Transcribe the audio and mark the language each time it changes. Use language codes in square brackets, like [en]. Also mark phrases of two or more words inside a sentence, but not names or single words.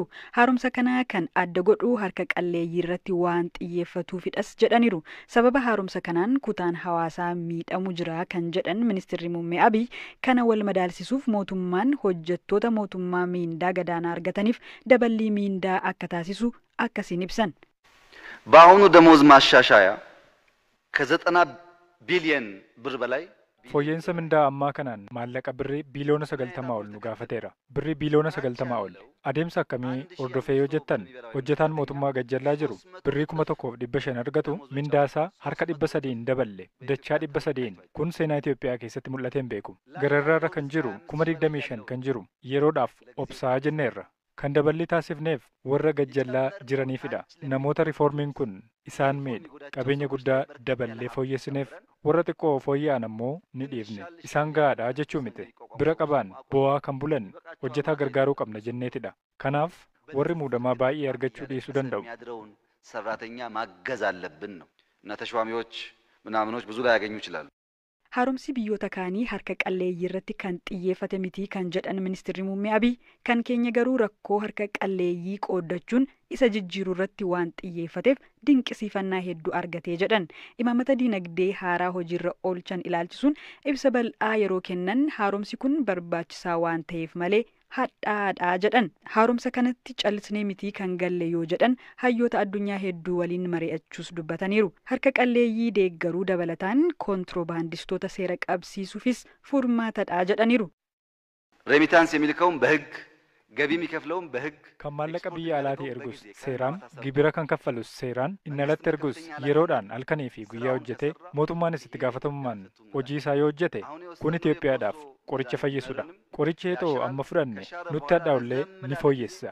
[om] Haaromsa kana kan adda godhu harka qalleeyyii irratti waan xiyyeeffatuufidhas jedhaniiru. Sababa haaromsa kanaan kutaan hawaasaa miidhamu jira kan jedhan ministeerri muummee Abiy kana wal madaalsisuuf mootummaan hojjettoota mootummaa miindaa gadaanaa argataniif daballii miindaa akka taasisu akkasiin ibsan. [am] በአሁኑ ደሞዝ ማሻሻያ ከ90 ቢሊዮን ብር በላይ [om] fooyyeensa mindaa ammaa kanaan maallaqa birrii biiliyoona 90 ol nu gaafateera. Birrii biiliyoona 90 ol. Adeemsa akkamii hordofee yoo jettan hojjetaan mootummaa gajjallaa jiru birrii 1,500 argatu mindaasaa harka 300 daballe dachaa 300 kun seenaa Itoophiyaa keessatti mul'atee hin beeku. Gararraarra kan jiru 25,000 kan jiru yeroodhaaf obsaa jenneerra. Kan daballi taasifneef warra gajjallaa jiraniifidha. Namoota riifoormiin kun isaan miidhe qabeenya guddaa daballee fooyyessineef warra xiqqoo fooyya'an ammoo ni dhiifne. Isaan gahaadha jechuu miti. Bira qabaan bo'aa kan bulan hojjetaa gargaaruu qabna jenneetidha. Kanaaf warri muudamaa baay'ee argachuu dhiisuu danda'u. [am] ሰራተኛ ማገዝ አለብን ነው እና ተሿሚዎች ምናምኖች ብዙ ላይ ያገኙ ይችላሉ። [om] Haaromsi biyyoota kaanii harka qalleeyyii irratti kan xiyyeeffate miti kan jedhan ministeerri muummee Abiy kan keenya garuu rakkoo harka qalleeyyii qooddachuun isa jijjiiruu irratti waan xiyyeeffateef dinqisiifannaa hedduu argatee jedhan. Imaammata dinagdee haaraa hojiirra oolchan ilaalchisuun ibsa bal'aa yeroo kennan haaromsi kun barbaachisaa waan ta'eef malee hadhaadhaa jedhan. Haaromsa kanatti callisnee miti kan galle yoo jedhan hayyoota addunyaa hedduu waliin mari'achuus dubbataniiru. Harka qalleeyyii deeggaruu dabalataan kontiroobaandistoota seera qabsiisuufis furmaatadha jedhaniiru. [am] ሬሚታንስ የሚልከውን በህግ ገቢ የሚከፍለውን በህግ [om] kan maallaqa biyya alaatii ergus seeraan gibira kan kaffalus seeraan inni alatti ergus yeroodhaan halkanii fi guyyaa hojjete mootummaanis itti gaafatamummaan hojii isaa yoo hojjete kun Itoophiyaadhaaf qoricha fayyisudha. Qorichi heetoo amma fudhanne nutti hadhaa'ullee ni fooyyessa.